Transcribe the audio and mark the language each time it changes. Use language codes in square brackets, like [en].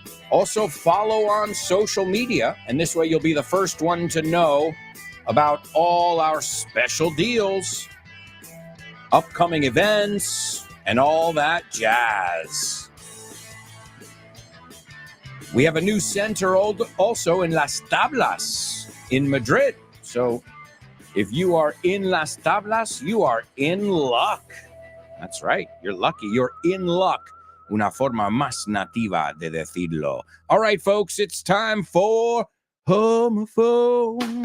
[en] Also, follow on social media, and this way you'll be the first one to know about all our special deals, upcoming events, and all that jazz. We have a new center also in Las Tablas in Madrid. So if you are in Las Tablas, you are in luck. That's right. You're lucky. You're in luck. [es] Una forma más nativa de decirlo. [en] All right, folks, it's time for Homophones.